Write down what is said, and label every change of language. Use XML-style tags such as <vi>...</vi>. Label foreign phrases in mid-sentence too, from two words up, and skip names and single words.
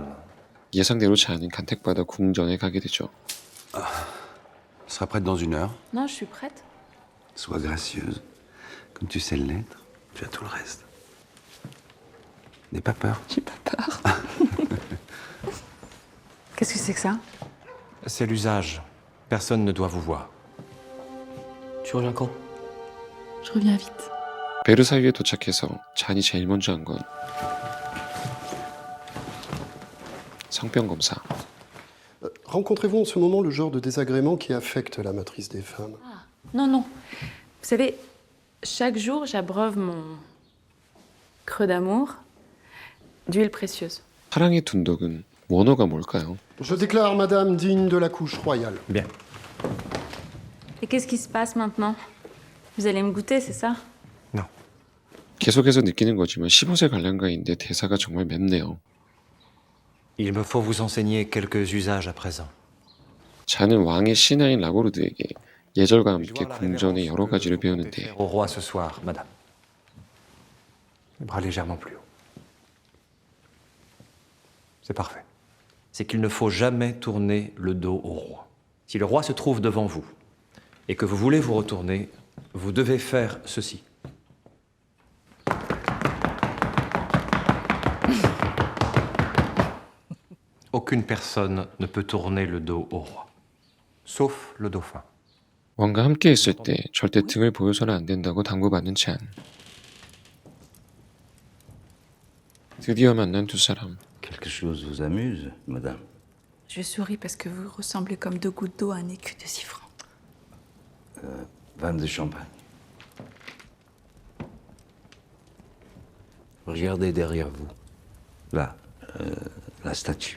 <ko>예상대로 잔은 간택받아 궁전에 가게 되죠.</ko> <fr>Sera prête dans 1 heure. Non, je suis prête. Sois gracieuse. Comme tu sais l'être, tu as tout le reste. N'aie pas peur. J'ai pas peur. Qu'est-ce que c'est que ça? C'est l'usage. Personne ne doit vous voir. Tu reviens quand? Je reviens vite.</fr> <ko>베르사유에 도착해서 잔이 제일 먼저 한 건 성병 검사.</ko> <fr>Rencontrez-vous en ce moment le genre de désagrément qui affecte la motrice des femmes? Non, non. Vous savez, chaque jour, j'abreuve mon creux d'amour d'huile précieuse.</fr> <ko>사랑의 둔덕은 원어가 뭘까요?</ko> <fr>Je déclare Madame digne de la couche royale. Bien. Et qu'est-ce qui se passe maintenant? Vous allez me goûter, c'est ça? Non.</fr> <ko>계속해서 느끼는 거지만 15세 관람가인데 대사가 정말 맵네요.</ko> <fr>Il me faut vous enseigner quelques usages à présent.</fr> <ko>잔은 왕의 신하인 라고르드에게 예절과 함께 궁전의 여러 가지를 배우는데</ko> <fr>Au roi ce soir, Madame. Les bras légèrement plus haut. C'est parfait. C'est qu'il ne faut jamais tourner le dos au roi. Si le roi se trouve devant vous et que vous voulez vous retourner, vous devez faire ceci. Aucune personne ne peut tourner le dos au roi, sauf le dauphin.</fr> <ko>왕과 함께 있을 때 절대 등을 보여서는 안 된다고 당부받는 잔. 드디어 만난 두 사람.</ko> <fr>Quelque chose vous amuse, madame? Je souris parce que vous ressemblez comme 2 gouttes d'eau à un écu de 6 francs. Vanne de champagne. Regardez derrière vous. Là, la statue.</fr>